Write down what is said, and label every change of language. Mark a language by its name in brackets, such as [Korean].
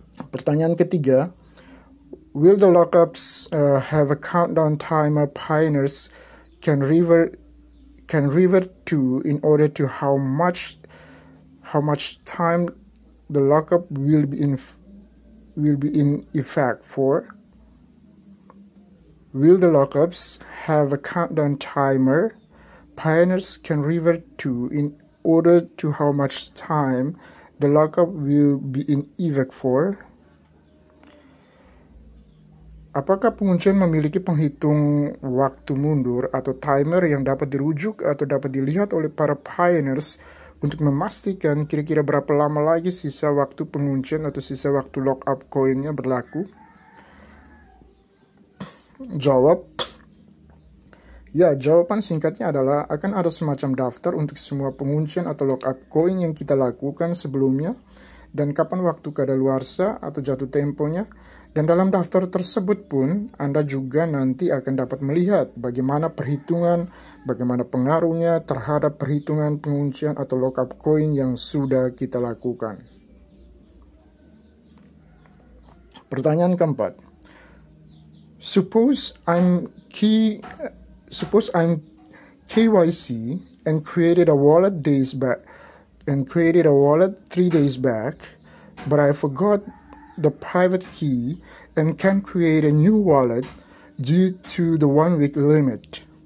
[Indonesian] Pertanyaan ketiga, [English] will the lockups have a countdown timer pioneers can revert to in order to how much time the lockup will be in effect for? Will the lockups have a countdown timer pioneers can revert to in order to how much time the lockup will be in effect for? [Indonesian] Apakah penguncian memiliki penghitung waktu mundur atau timer yang dapat dirujuk atau dapat dilihat oleh para pioneers untuk memastikan kira-kira berapa lama lagi sisa waktu penguncian atau sisa waktu lock up koinnya berlaku? Jawaban singkatnya adalah akan ada semacam daftar untuk semua penguncian atau lock up koin yang kita lakukan sebelumnya dan kapan waktu kadaluarsa atau jatuh temponya. Dan dalam daftar tersebut pun Anda juga nanti akan dapat melihat bagaimana pengaruhnya terhadap perhitungan penguncian atau lockup koin yang sudah kita lakukan. Pertanyaan keempat, [English] suppose I'm KYC and created a wallet 3 days back, but I forgot the private key and can create a new wallet due to the 1 week limit.